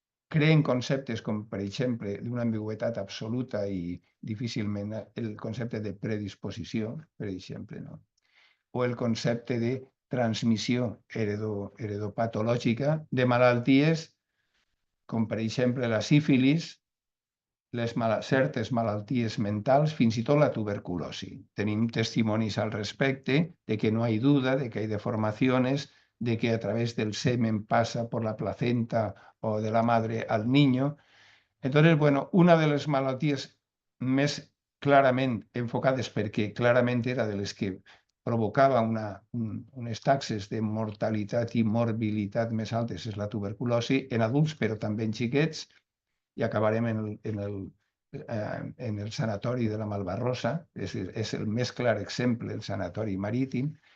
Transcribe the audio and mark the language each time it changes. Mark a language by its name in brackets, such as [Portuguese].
[Catalan] creen conceptes com, per exemple, d'una ambigüitat absoluta i difícilment el concepte de predisposició, per exemple, no? O el concepte de transmissió heredopatològica de malalties com, per exemple, la sífilis, certes malalties mentals, fins i tot la tuberculosi. Tenim testimonis al respecte de que [Spanish] no hay duda de que hay deformaciones, de que a través del semen pasa por la placenta o de la madre al niño. Entonces, bueno, [Catalan] una de les malalties més clarament enfocades, perquè clarament era de les que provocava unes taxes de mortalitat i morbilitat més altes, és la tuberculosi en adults, però també en xiquets, i acabarem en el sanatori de la Malvarrosa, és el més clar exemple, el sanatori marítim.